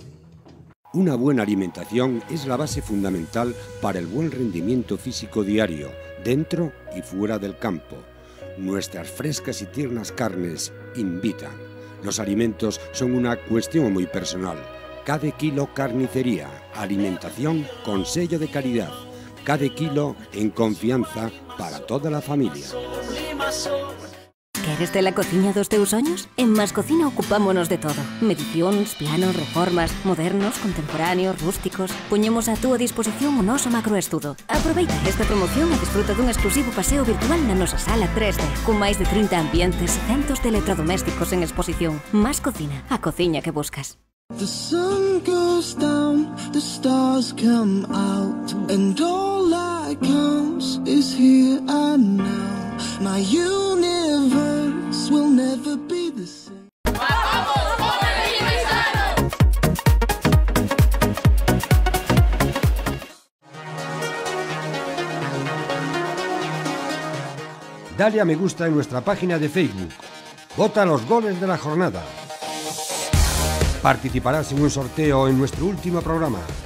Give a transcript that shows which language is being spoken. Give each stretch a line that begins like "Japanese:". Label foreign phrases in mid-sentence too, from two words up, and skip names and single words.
Spanish: Una buena alimentación es la base fundamental para el buen rendimiento físico diario, dentro y fuera del campo. Nuestras frescas y tiernas carnes invitan. Los alimentos son una cuestión muy personal. Cada kilo carnicería, alimentación con sello de calidad. Cada kilo en confianza para toda la familia.
Galician: Queres de la cociña dos teus soños? En Mascocina ocupámonos de todo. Medicións, planos, reformas, modernos, contemporáneos, rústicos. Poñemos a túa disposición o noso macroestudo. Aproveita esta promoción e desfruta dun exclusivo paseo virtual na nosa sala 3D, con máis de 30 ambientes e centos de electrodomésticos en exposición. Mascocina, a cociña que buscas.
English: The sun goes down, the stars come out, and all that counts is here and now. My universe will never be the same.
Spanish: Dale a me gusta en nuestra página de Facebook. Vota los goles de la jornada. Participarás en un sorteo en nuestro último programa.